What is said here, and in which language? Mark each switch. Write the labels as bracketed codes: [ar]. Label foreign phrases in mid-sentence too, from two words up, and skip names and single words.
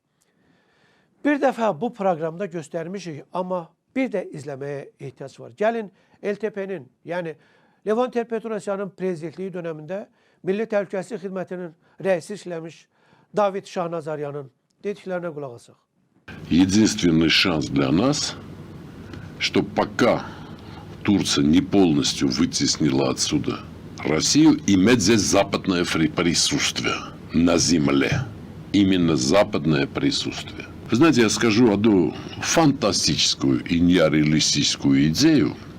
[az] Bir dəfə bu proqramda göstərmişik, amma bir də izləməyə ehtiyac var. Gəlin LTP-nin, yəni Levon Ter-Petrosyanın prezidentliyi dönəmində Milli Təhlükəsizlik Xidmətinin rəisi işləmiş David Şahnazaryanın dediklərinə qulaq asaq. [ru] Единственный шанс для нас, что пока Турция не полностью вытеснила отсюда Россию, иметь здесь западное присутствие на земле. Именно западное присутствие. Вы знаете, я скажу одну фантастическую и нереалистическую идею.